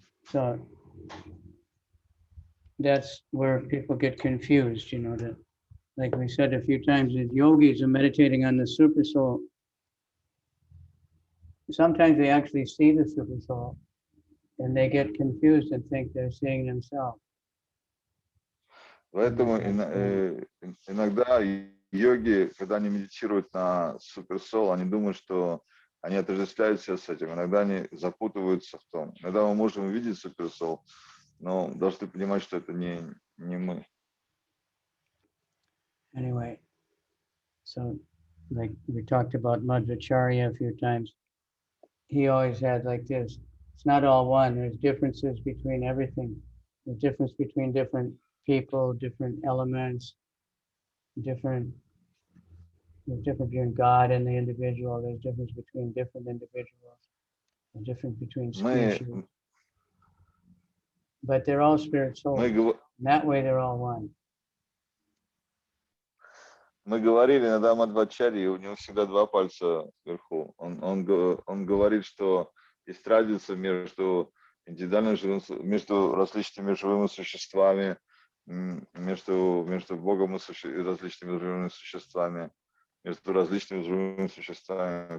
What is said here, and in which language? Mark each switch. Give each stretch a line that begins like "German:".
English: So that's where people get confused, that, like we said a few times, that yogis are meditating on the super soul. Sometimes they actually see the super soul and they get confused and think they're seeing themselves.
Russian: Поэтому иногда йоги, когда они медитируют на суперсол, они думают, что они отождествляются с этим. Иногда они запутываются в том. Иногда мы можем увидеть суперсол, но должны понимать, что это не мы.
English: Anyway, so like we talked about Madhvacharya a few times. He always had like this. It's not all one. There's differences between everything. There's difference between different people, different elements, there's difference between God and the individual. There's difference between different individuals. There's difference between species. But they're all spirit souls. In that way, they're all one.
Russian: Мы говорили иногда о Мадхвачарье, у него всегда два пальца вверху. Он говорит, что есть разница между между различными живыми существами, между Богом и различными живыми существами, между различными живыми существами.